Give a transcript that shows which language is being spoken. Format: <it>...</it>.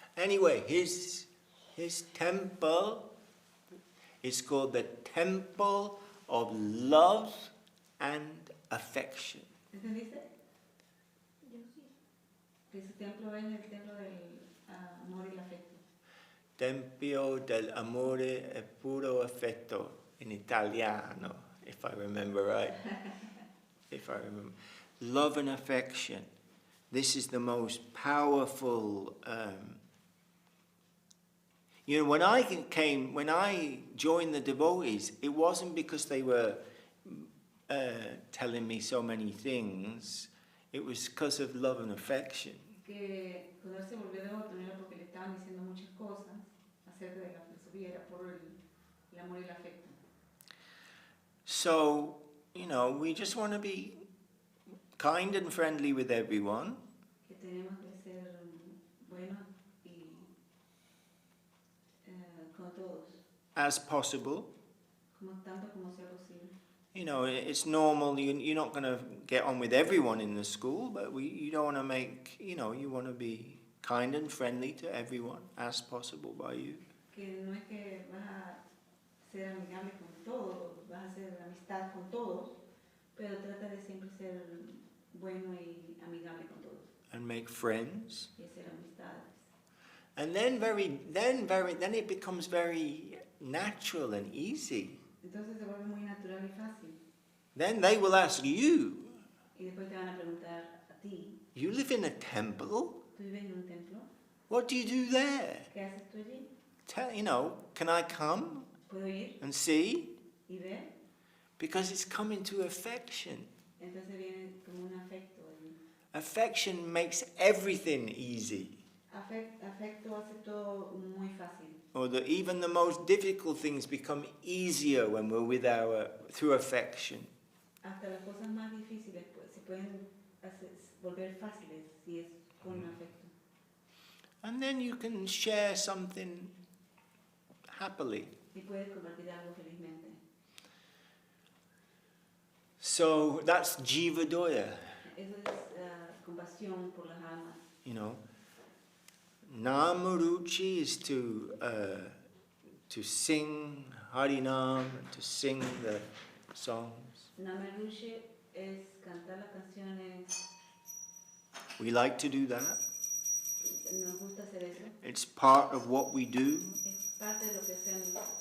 <en>Anyway, his temple is called the Temple of Love and Affection.</en> <es>¿Entendiste? Yo sí. Que su templo es el templo del amor y el afecto.</es> <it>Tempio del amore e puro affetto in Italiano,</it> <en>if I remember right. If I remember. Love and affection. This is the most powerful. When I joined the devotees, it wasn't because they were telling me so many things. It was because of love and affection.</en> <es>Que cuando él se volvió devoto no era porque le estaban diciendo muchas cosas acerca de la filosofía, era por el amor y el afecto.</es> <en>So, we just want to be kind and friendly with everyone.</en> <es>Que tenemos que ser buenos y con todos,</es> <en>As possible.</en> <es>tanto como sea posible.</es> <en>It's normal, you're not going to get on with everyone in the school, but you don't want to make, you want to be kind and friendly to everyone as possible by you.</en> <es>Que no es que vas a ser amigable con todos, vas a hacer amistad con todos, pero trata de siempre ser bueno y amigable con todos.</es> <en>And make friends.</en> <es>Y hacer amistades.</es> <en>And then it becomes very natural and easy.</en> <es>Entonces se vuelve muy natural y fácil.</es> <en>Then they will ask you,</en> <es>Y después te van a preguntar a ti,</es> <en>you live in a temple?</en> <es>¿tú vives en un templo?</es> <en>What do you do there?</en> <es>¿Qué haces tú allí?</es> <en>Can I come</en> <es>¿Puedo ir</es> <en>and see?</en> <es>y ver?</es> <en>Because it's coming to affection.</en> <es>Entonces viene como un afecto allí.</es> <en>Affection makes everything easy.</en> <es>Afecto hace todo muy fácil.</es> <en>Or even the most difficult things become easier when we're through affection.</en> <es>Hasta las cosas más difíciles se pueden volver fáciles si es con afecto.</es> <en>And then you can share something happily.</en> <es>Y puedes compartir algo felizmente.</es> <en>So that's Jiva Doya.</en> <es>Eso es compasión por las almas.</es> <en>Namaruchi is to sing Harinam and to sing the songs.</en> <es>Namaruchi es cantar las canciones.</es> <en>We like to do that.</en> <es>Nos gusta hacer eso.</es> <en>It's part of what we do.</en> <es>Es parte de lo que hacemos.</es>